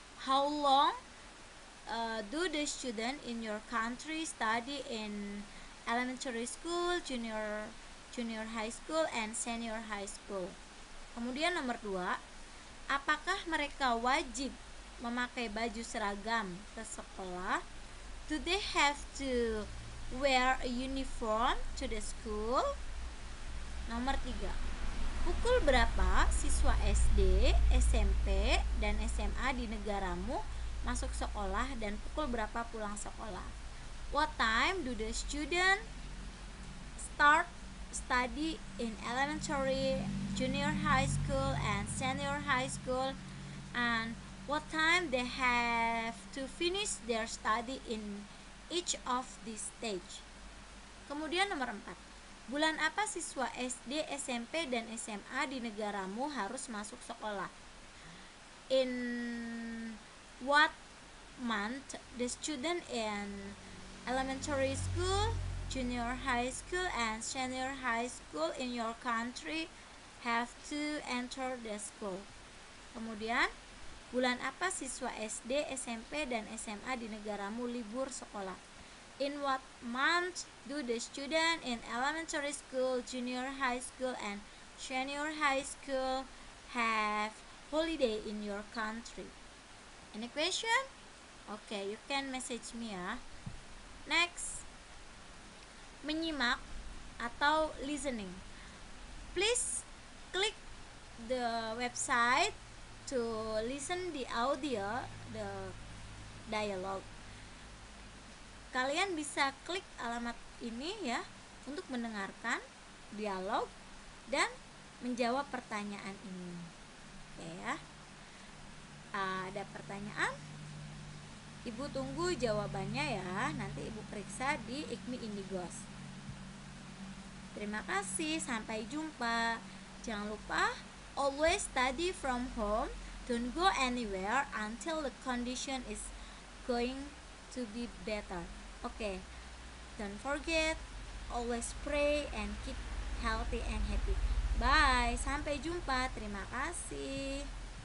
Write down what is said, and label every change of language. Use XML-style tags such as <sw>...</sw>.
<en>How long do the student in your country study in elementary school, junior high school, and senior high school?</en> <id>Kemudian nomor 2, apakah mereka wajib memakai baju seragam ke sekolah?</id> <en>Do they have to wear a uniform to the school?</en> <id>Nomor 3, pukul berapa siswa SD, SMP, dan SMA di negaramu masuk sekolah dan pukul berapa pulang sekolah?</id> <en>What time do the student start study in elementary, junior high school, and senior high school, and what time they have to finish their study in each of these stage?</en> <id>Kemudian nomor 4, bulan apa siswa SD, SMP, dan SMA di negaramu harus masuk sekolah?</id> <en>In what month the student in elementary school, junior high school, and senior high school in your country have to enter the school?</en> <id>Kemudian, bulan apa siswa SD, SMP, dan SMA di negaramu libur sekolah?</id> <en>In what month do the student in elementary school, junior high school, and senior high school have holiday in your country? Any question? Okay, you can message me ya. Next,</en> <id>menyimak atau</id> <en>listening. Please click the website to listen the audio, the dialogue.</en> <id>Kalian bisa klik alamat ini ya untuk mendengarkan dialog dan menjawab pertanyaan ini. Oke ya. Ada pertanyaan? Ibu tunggu jawabannya ya. Nanti Ibu periksa di IKMI Indigos. Terima kasih, sampai jumpa. Jangan lupa</id> <en>always study from home. Don't go anywhere until the condition is going to be better. Okay. Don't forget, always pray and keep healthy and happy. Bye,</en> <id>sampai jumpa. Terima kasih.</id>